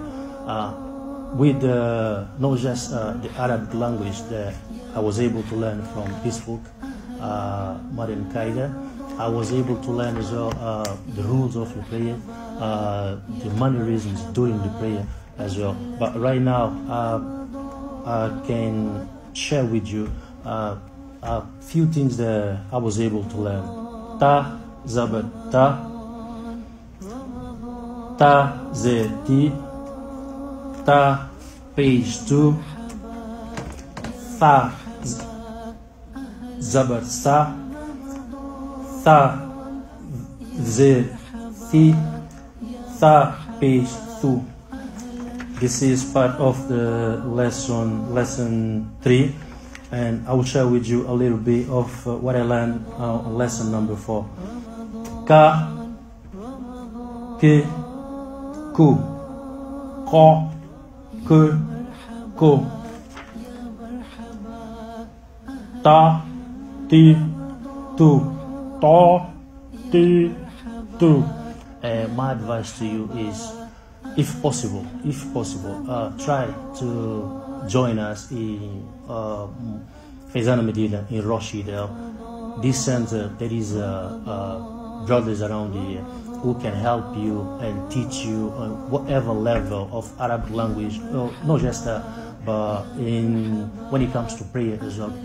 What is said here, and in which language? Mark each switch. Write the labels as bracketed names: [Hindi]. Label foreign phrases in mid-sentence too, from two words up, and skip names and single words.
[English] With not just the Arabic language that I was able to learn from this book, Madni Qaida, I was able to learn as well the rules of the prayer, the mannerisms during the prayer as well. But right now, I can share with you a few things that I was able to learn. [Urdu] Ta zabat ta zeti, ta page 2, tha zabat sa, tha zeti, tha page 2. [English] This is part of the lesson 3. And I will share with you a little bit of what I learned on lesson number 4. [Arabic] Ka, ke, ku, ko, ke, ko. Ta, ti, tu, to, ti, tu. [English] My advice to you is, if possible, try to join us in Fazana Medina in Rochdale. This center, there is brothers around here who can help you and teach you on whatever level of Arabic language, not just that, but when it comes to prayer as well.